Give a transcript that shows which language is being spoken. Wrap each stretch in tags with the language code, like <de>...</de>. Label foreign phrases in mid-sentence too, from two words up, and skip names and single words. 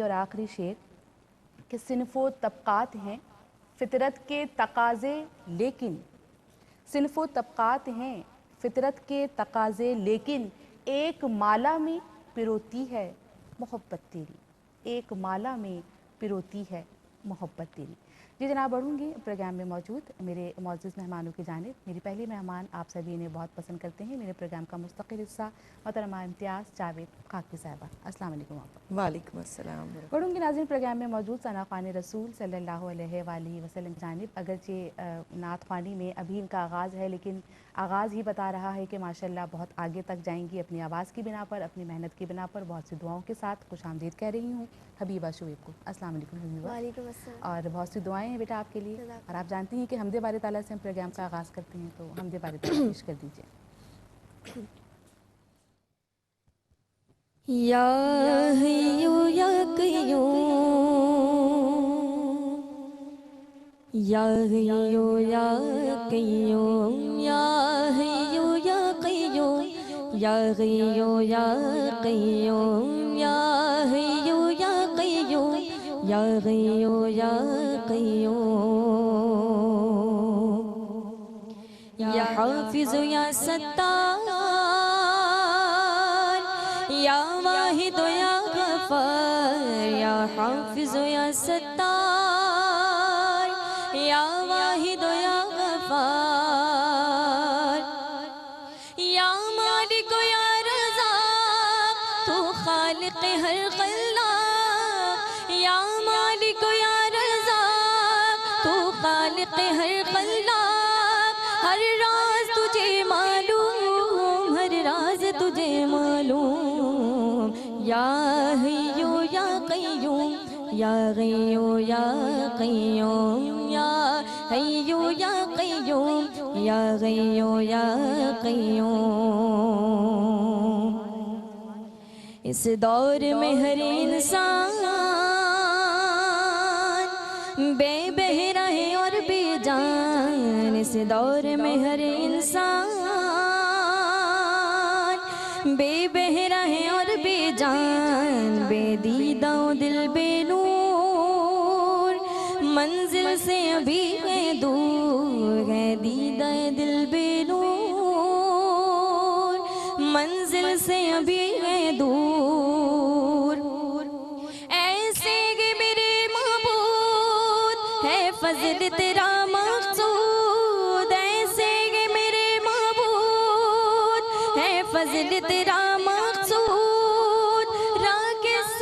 <hi>और आखिरी शेर कि सिन्फ़ो तबक़ात हैं फ़ितरत के तकाज़े लेकिन, सिन्फ़ो तबक़ात हैं फ़ितरत के तकाज़े लेकिन, एक माला में पिरोती है मोहब्बत तेरी, एक माला में पिरोती है मोहब्बत तेरी। जी जनाब, बढ़ूँगी प्रोग्राम में मौजूद मेरे मौजूद मेहमानों की जानिब। मेरी पहली मेहमान आप सभी इन्हें बहुत पसंद करते हैं, मेरे प्रोग्राम का मुस्तक़िल हिस्सा मोहतरमा इम्तियाज़ जावेद खाकी साहिबा।</hi> <ar>السلام عليكم आप। وعليكم السلام.</ar> <hi>बढ़ूँगी नाज़रीन प्रोग्राम में मौजूद सना ख़ान रसूल</hi> <ar>صلى الله عليه وسلم</ar> <hi>की जानिब। अगरचे नात ख़्वानी में अभी इनका आगाज़ है, लेकिन आगाज़ ही बता रहा है कि माशाल्लाह बहुत आगे तक जाएंगी अपनी आवाज़ की बिना पर, अपनी मेहनत की बिना पर। बहुत सी दुआओं के साथ खुशामदीद कह रही हूँ हबीबा शुएब को।</hi> <ar>السلام عليكم हबीबा। وعليكم السلام.</ar> <hi>और बहुत सी दुआएं हैं बेटा आपके लिए, और आप जानती हैं कि हमदे बारी ताला से हम प्रोग्राम का आगाज़ करते हैं, तो हमदे बारी ताला पेश कर दीजिए।</hi> <ar>يا حي يا قيوم، يا حي يا قيوم، يا حي يا قيوم، يا حي يا قيوم، يا حي يا قيوم، يا حي يا قيوم, يا حافظ يا ستار، يا واحد يا غفار، يا حافظ يا ستار، يا واحد يا</ar> <hi>गफ़ार,</hi> <ar>يا مالك يا رزاق,</ar> <hi>तू ख़ालिक़ हर ख़ल्लाक़,</hi> <ar>يا مالك يا رزاق,</ar> <hi>तू ख़ालिक़ हर ख़ल्लाक़। हर राज़ तुझे मालूम, हर राज़ तुझे मालूम,</hi> <ar>يا حي يا قيوم، يا حي يا قيوم، يا حي يا قيوم، يا حي يا قيوم.</ar> <hi>इस दौर में हर इंसान बेबहरा है और बेजान, इस दौर में हर इंसान बेबहरा है और बेजान, बेदीदा दिल बेनूर, मंजिल से अभी है दूर है दीदा दिल बेनूर, मंज़िल से अभी है दूर, ऐसे कि मेरे माबूद है फ़ज़्ल तेरा मक़सूद, ऐसे कि मेरे माबूद है फ़ज़्ल तेरा मक़सूद, राक्स</hi>